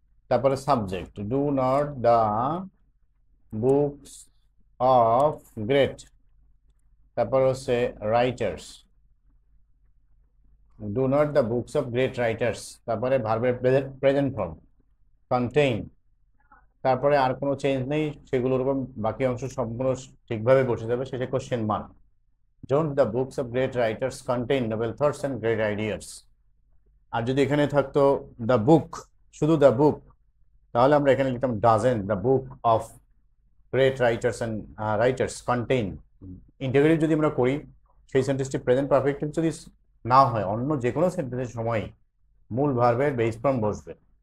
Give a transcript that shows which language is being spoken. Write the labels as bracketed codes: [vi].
[en] তারপরে subject, do not the books of great, তারপর হচ্ছে writers, do not the books of great writers. [bn] তারপরে ভার্বের প্রেজেন্ট ফর্ম কন্টেইন, তারপরে আর কোনো চেঞ্জ নেই, সেগুলোর উপর বাকি অংশ সম্পূর্ণ ঠিকভাবে বসে যাবে, শেষে question mark. [en] Don't the books of great writers contain novel thoughts and great ideas? [bn] আর যদি এখানে থাকতো দ্য বুক, শুধু দ্য বুক, তাহলে আমরা এখানে লিখতাম [en] Doesn't the book of great writers and writers contain. [bn] Integrative যদি আমরা করি, সেই সেন্টেন্সটি প্রেজেন্ট পারফেক্ট যদি না হয়, অন্য যে কোনো সেন্টেন্সের সময় মূল ভার্বের বেস ফর্ম বসবে।